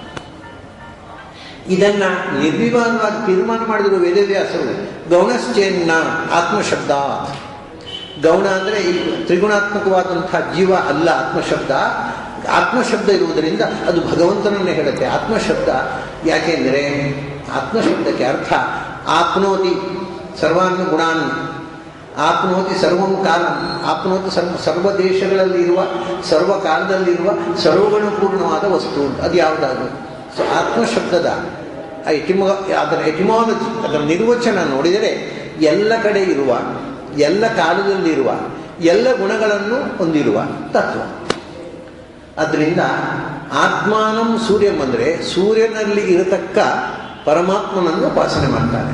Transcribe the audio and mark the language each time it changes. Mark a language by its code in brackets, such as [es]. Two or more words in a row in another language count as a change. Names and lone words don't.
[kn] ಇದನ್ನು ನಿರ್ವಿವಾದವಾಗಿ ತೀರ್ಮಾನ ಮಾಡಿದರು ವೇದವ್ಯಾಸರು. [sa] ಗೌಣಶ್ಚೇನ್ನ ಆತ್ಮಶಬ್ದ. [kn] ಗೌಣ ಅಂದರೆ ಈ ತ್ರಿಗುಣಾತ್ಮಕವಾದಂಥ ಜೀವ ಅಲ್ಲ ಆತ್ಮಶಬ್ದ, ಆತ್ಮಶಬ್ದ ಇರುವುದರಿಂದ ಅದು ಭಗವಂತನನ್ನೇ ಹೇಳುತ್ತೆ. ಆತ್ಮಶಬ್ದ ಯಾಕೆಂದರೆ ಆತ್ಮಶಬ್ದಕ್ಕೆ ಅರ್ಥ [sa] ಆಪ್ನೋತಿ ಸರ್ವಾನ್ ಗುಣಾನ್, ಆಪ್ನೋತಿ ಸರ್ವಂ ಕಾಲಂ, ಆಪ್ನೋತಿ ಸರ್ವ [kn] ದೇಶಗಳಲ್ಲಿರುವ ಸರ್ವ ಕಾಲದಲ್ಲಿರುವ ಸರ್ವಗುಣಪೂರ್ಣವಾದ ವಸ್ತು. ಅದು ಯಾವುದಾದ್ರು ಸೊ ಆತ್ಮಶಬ್ದದ ಅದರ ಎಟಿಮಾಲಜಿ, ಅದರ ನಿರ್ವಚನ ನೋಡಿದರೆ ಎಲ್ಲ ಕಡೆ ಇರುವ, ಎಲ್ಲ ಕಾಲದಲ್ಲಿರುವ, ಎಲ್ಲ ಗುಣಗಳನ್ನು ಹೊಂದಿರುವ ತತ್ವ. ಅದರಿಂದ [sa] ಆತ್ಮಾನಂ ಸೂರ್ಯಂ [kn] ಅಂದರೆ ಸೂರ್ಯನಲ್ಲಿ ಇರತಕ್ಕ ಪರಮಾತ್ಮನನ್ನು ಉಪಾಸನೆ ಮಾಡ್ತಾನೆ.